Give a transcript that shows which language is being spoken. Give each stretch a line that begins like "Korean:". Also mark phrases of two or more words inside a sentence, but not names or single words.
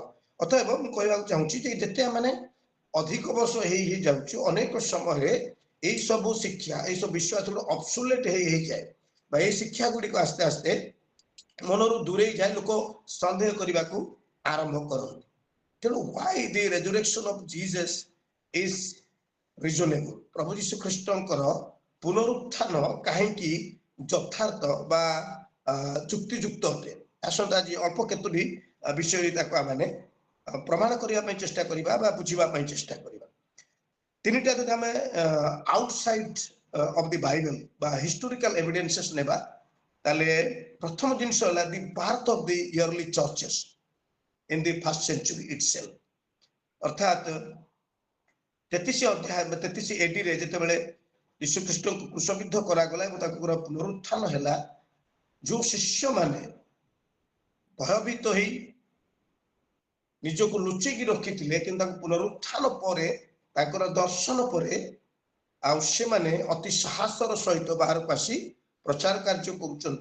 Odia: ଅତଏବ ମୁଁ କହିବାକୁ ଚାହୁଁଛି ଯେ ଯେତେ ଆମେ ଅଧିକ ବର୍ଷ ହେଇ ଯାଉଛୁ, ଅନେକ ସମୟରେ ଏଇ ସବୁ ଶିକ୍ଷା, ଏଇ ସବୁ ବିଶ୍ୱାସ ଅବସୁଲେଟ ହେଇଯାଏ, ବା ଏଇ ଶିକ୍ଷା ଗୁଡ଼ିକ ଆସ୍ତେ ଆସ୍ତେ ମନରୁ ଦୂରେଇ ଯାଏ, ଲୋକ ସନ୍ଦେହ କରିବାକୁ ଆରମ୍ଭ କରନ୍ତି।
English: ତେଣୁ why the resurrection of Jesus is reasonable,
Odia: ପ୍ରଭୁ ଯୀଶୁ ଖ୍ରୀଷ୍ଟଙ୍କର ପୁନରୁତ୍ଥାନ କାହିଁକି ଯଥାର୍ଥ ବା ଯୁକ୍ତିଯୁକ୍ତ ଅଟେ। ଆସନ୍ତୁ ଆଜି ଅଳ୍ପ କେତୋଟି ବିଷୟରେ ତାକୁ ଆମେ ପ୍ରମାଣ କରିବା ପାଇଁ ଚେଷ୍ଟା କରିବା ବା ବୁଝିବା ପାଇଁ ଚେଷ୍ଟା କରିବା। ତିନିଟା ଯଦି ଆମେ
English: outside of the Bible ବା historical evidences
Odia: ନେବା, ତାହେଲେ ପ୍ରଥମ ଜିନିଷ ହେଲା
English: the birth of the early churches in the first century itself।
Odia: ଅର୍ଥାତ୍ 33 ଅଧ୍ୟାୟ 33 AD ରେ ଯେତେବେଳେ ଯୀଶୁ ଖ୍ରୀଷ୍ଟଙ୍କୁ କ୍ରୁଶବିଦ୍ଧ କରାଗଲା ଏବଂ ତାଙ୍କର ପୁନରୁତ୍ଥାନ ହେଲା, ଯୋଉ ଶିଷ୍ୟମାନେ ଭୟଭୀତ ହେଇ ନିଜକୁ ଲୁଚେଇକି ରଖିଥିଲେ, କିନ୍ତୁ ତାଙ୍କ ପୁନରୁତ୍ଥାନ ପରେ ତାଙ୍କର ଦର୍ଶନ ପରେ ଆଉ ସେମାନେ ଅତି ସାହସର ସହିତ ବାହାରକୁ ଆସି ପ୍ରଚାର କାର୍ଯ୍ୟ କରୁଛନ୍ତି।